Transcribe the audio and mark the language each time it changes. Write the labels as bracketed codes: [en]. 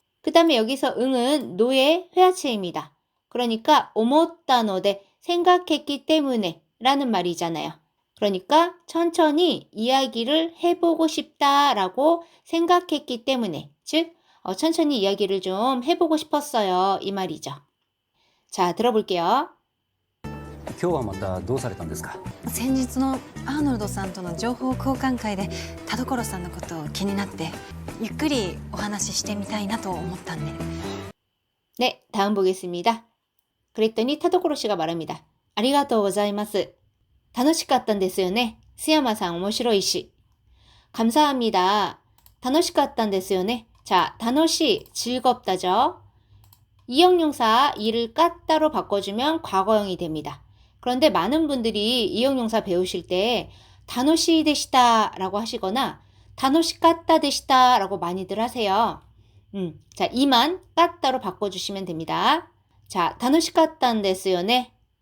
[ko] 그 다음에 여기서 응은 노의 회화체입니다. 그러니까 오모따노데 생각했기 때문에 라는 말이잖아요. 그러니까 천천히 이야기를 해보고 싶다라고 생각했기 때문에, 즉 천천히 이야기를 좀 해보고 싶었어요 이 말이죠. 자, 들어볼게요. [ja] 今日はまたどうされたんですか。先日のアーノルドさんとの情報交換会で田所さんのことを気になってゆっくりお話ししてみたいなと思ったんで。 [ko] 네, 다음 보겠습니다. 그랬더니 타도코로 씨가 말합니다. [ja] ありがとうございます。楽しかったんですよね。須山さん面白いし。 [ko] 감사합니다. [ja] 楽しかったんですよね. [ko] 자, 楽しい, 즐겁다죠. 이형용사 이를 까따로 바꿔주면 과거형이 됩니다. 그런데 많은 분들이 이형용사 배우실 때 다노시 되시다 라고 하시거나 다노시 까따 되시다 라고 많이들 하세요. 자, 이만 까따로 바꿔주시면 됩니다. 자, 다노시 까따 데스요네.